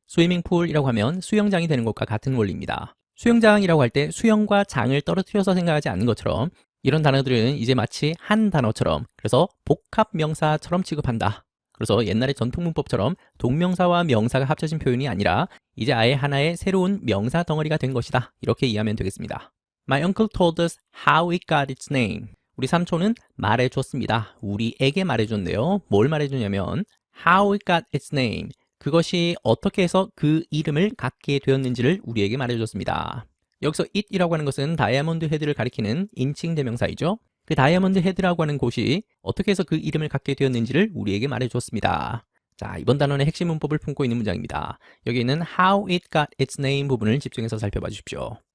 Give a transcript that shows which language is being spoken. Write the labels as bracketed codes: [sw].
[ko] 스위밍풀이라고 하면 수영장이 되는 것과 같은 원리입니다. 수영장이라고 할 때 수영과 장을 떨어뜨려서 생각하지 않는 것처럼 이런 단어들은 이제 마치 한 단어처럼, 그래서 복합 명사처럼 취급한다. 그래서 옛날의 전통 문법처럼 동명사와 명사가 합쳐진 표현이 아니라 이제 아예 하나의 새로운 명사 덩어리가 된 것이다. 이렇게 이해하면 되겠습니다. [en] My uncle told us how it got its name. [ko] 우리 삼촌은 말해줬습니다. 우리에게 말해줬는데요. 뭘 말해줬냐면 [en] how it got its name. [ko] 그것이 어떻게 해서 그 이름을 갖게 되었는지를 우리에게 말해줬습니다. 여기서 it이라고 하는 것은 다이아몬드 헤드를 가리키는 인칭 대명사이죠. 그 다이아몬드 헤드라고 하는 곳이 어떻게 해서 그 이름을 갖게 되었는지를 우리에게 말해줬습니다. 자, 이번 단원의 핵심 문법을 품고 있는 문장입니다. 여기 있는 [en] how it got its name [ko] 부분을 집중해서 살펴봐 주십시오.